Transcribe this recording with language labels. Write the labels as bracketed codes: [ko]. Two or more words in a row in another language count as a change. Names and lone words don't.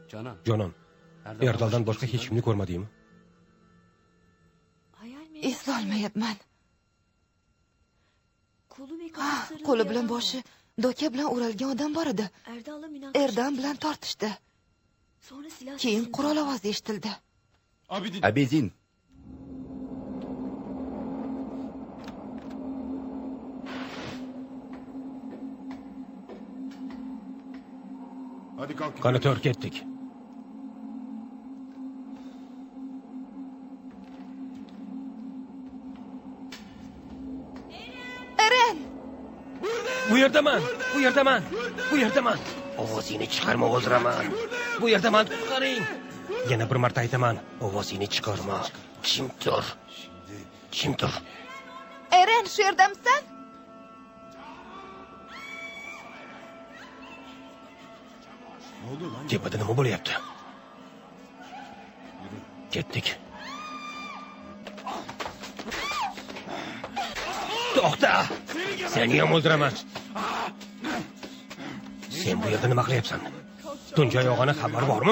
[uz] Jonon, Erdaldan boshqa hech kimni ko'rmadingmi? Eslolmayapman. Qo'li bilan boshi doka bilan o'ralgan odam bor edi. Erdal bilan tortishdi. Keyin qurol ovozi eshitildi. Abidin. [tr] Hadi kalk. [uz] Qani to'r ketdik. Eren! Bu yerdaman. Ovozingni chiqarma, o'ldiraman. Bu yerdaman, qutqaring. Yana bir marta aytaman, ovozingni chiqarma. Kim tur? Eren, shu yerdamisan? [tr] Ne oldu lan? [uz] Tepada nima bo'lyapti? Ketdik. To'xta! Seni ham o'ldiraman. Sen bu yerda nima qilyapsan? Tunjay og'ani xabar bormi?